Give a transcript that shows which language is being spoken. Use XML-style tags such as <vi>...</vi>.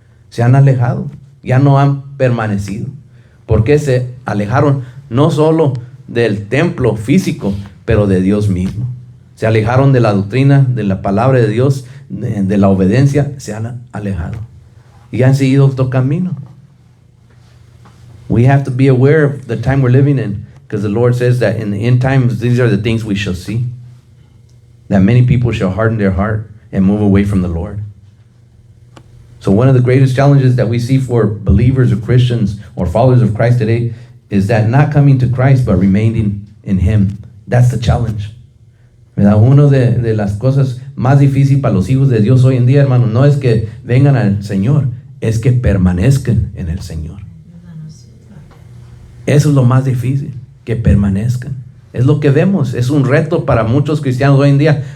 <es>Se han alejado, ya no han permanecido. Porque se alejaron no solo del templo físico, pero de Dios mismo. Se alejaron de la doctrina, de la palabra de Dios, de la obediencia, se han alejado. Y han seguido otro camino.</es> <en>We have to be aware of the time we're living in, because the Lord says that in the end times, these are the things we shall see. That many people shall harden their heart and move away from the Lord. So one of the greatest challenges that we see for believers or Christians or followers of Christ today is that not coming to Christ, but remaining in Him. That's the challenge.</en> <es>¿Verdad? Una de las cosas más difíciles para los hijos de Dios hoy en día, hermano, no es que vengan al Señor, es que permanezcan en el Señor. Eso es lo más difícil, que permanezcan. Es lo que vemos, es un reto para muchos cristianos hoy en día.</es>